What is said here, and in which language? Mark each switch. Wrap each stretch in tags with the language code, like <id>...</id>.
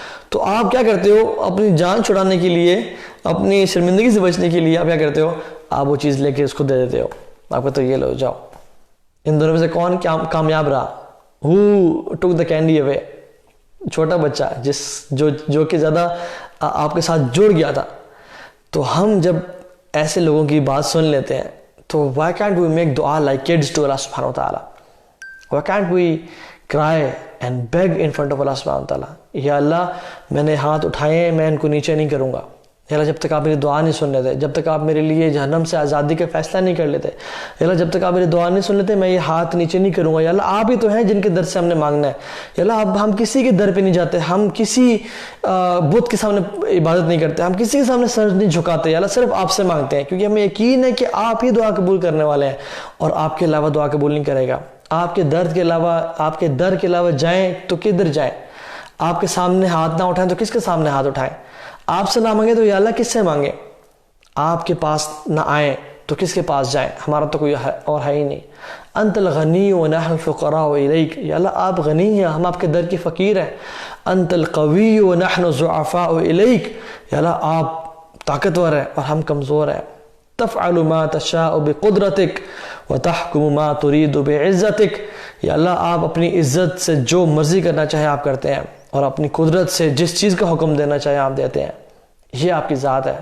<ur>تو آپ کیا کرتے ہو؟ اپنی جان چھڑانے کے لیے، اپنی شرمندگی سے بچنے کے لیے آپ کیا کرتے ہو؟ آپ وہ چیز لے کے اس کو دے دیتے ہو. آپ کہتے ہو یہ لو جاؤ. ان دونوں میں سے کون کامیاب رہا؟</ur> <en>Who took the candy away؟</en> <ur>چھوٹا بچہ جو کہ زیادہ آپ کے ساتھ جڑ گیا تھا. تو ہم جب ایسے لوگوں کی بات سن لیتے ہیں</ur> <en>تو why can't we make dua like kids to Allah subhanahu wa ta'ala? Why can't we cry and beg in front of Allah subhanahu wa ta'ala؟</en> <ur>یا اللہ میں نے ہاتھ اٹھائے ہیں، میں ان کو نیچے نہیں کروں گا. یا اللہ جب تک آپ میری دعا نہیں سن لیتے، جب تک آپ میرے لیے جہنم سے آزادی کا فیصلہ نہیں کر لیتے، یا اللہ جب تک آپ میری دعا نہیں سن لیتے میں یہ ہاتھ نیچے نہیں کروں گا. یا اللہ آپ ہی تو ہیں جن کے در سے ہم نے مانگنا ہے. یا اللہ اب ہم کسی کے در پہ نہیں جاتے، ہم کسی بت کے سامنے عبادت نہیں کرتے، ہم کسی کے سامنے سر نہیں جھکاتے. یا اللہ صرف آپ سے مانگتے ہیں، کیونکہ ہمیں یقین ہے کہ آپ ہی دعا قبول کرنے والے ہیں، اور آپ کے علاوہ دعا قبول نہیں کرے گا. آپ کے در کے علاوہ جائیں تو کدھر جائیں؟ آپ کے سامنے ہاتھ نہ اٹھائیں تو کس کے سامنے ہاتھ اٹھائیں؟ آپ سے نہ مانگے تو یا اللہ کس سے مانگے؟ آپ کے پاس نہ آئیں تو کس کے پاس جائیں؟ ہمارا تو کوئی اور ہے ہی نہیں.</ur> <ar>انت الغنی ونحن الفقراء الیک.</ar> <ur>یا اللہ آپ غنی ہیں، ہم آپ کے در کی فقیر ہیں.</ur> <ar>انت القوی ونحن الضعفاء الیک.</ar> <ur>یا اللہ آپ طاقتور ہیں اور ہم کمزور ہیں.</ur> <ar>تفعل ما تشاء بقدرتک وتحکم ما ترید بعزتک.</ar> <ur>یا اللہ آپ اپنی عزت سے جو مرضی کرنا چاہے آپ کرتے ہیں، اور اپنی قدرت سے جس چیز کا حکم دینا چاہے آپ دیتے ہیں. یہ آپ کی ذات ہے.</ur>